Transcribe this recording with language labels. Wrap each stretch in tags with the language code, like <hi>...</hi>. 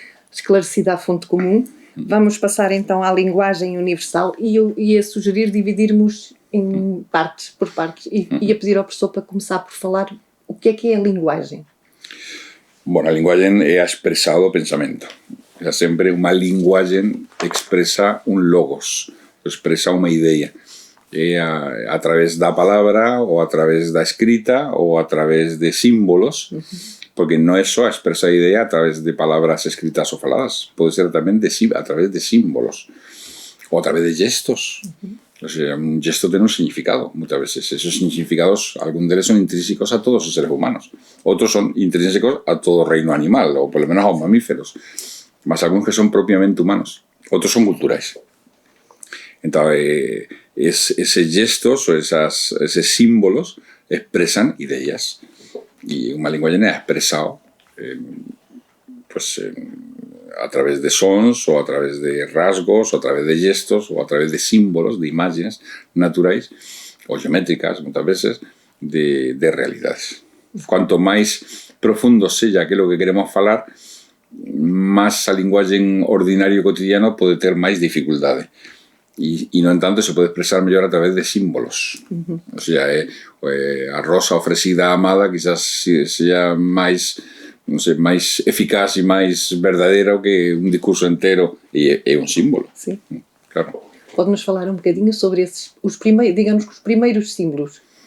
<pt>Esclarecida a fonte comum, vamos passar então à linguagem universal e eu ia sugerir dividirmos em partes, por partes, e ia pedir ao professor para começar por falar o que é a linguagem.</pt> <gl>Bueno, a linguagem é a expresa do pensamento. O sea, sempre unha linguagem expresa un logos, expresa unha idea. É a través da palabra, ou a través da escrita, ou a través de símbolos, porque non é só expresar a idea a través de palabras escritas ou faladas, pode ser tamén a través de símbolos, ou a través de gestos. O sea, un gesto ten un significado,</gl> <es>muchas veces.</es> <gl>Esos significados, algún deles son intrínsecos a todos os seres humanos. Outros son intrínsecos a todo o reino animal, ou polo menos aos mamíferos. Mas algúns que son propiamente humanos. Outros son culturais. Entón, eses gestos ou eses símbolos expresan ideas. E unha linguaxe é expresado a través de sons, ou a través de rasgos, ou a través de gestos, ou a través de símbolos, de imagens naturais, ou geométricas, moitas veces, de realidades. Cuanto máis profundo sella aquilo que queremos falar, máis a linguaxe ordinario cotidiano pode ter máis dificultade. E, no entanto, se pode expresar mellor a través de símbolos. O sea, a rosa ofrecida a amada quizás sea máis, non sei, máis eficaz e máis verdadeiro que un discurso entero e é un símbolo.</gl> <pt>Sim. Claro. Pode-nos falar um bocadinho sobre os primeiros símbolos?</pt>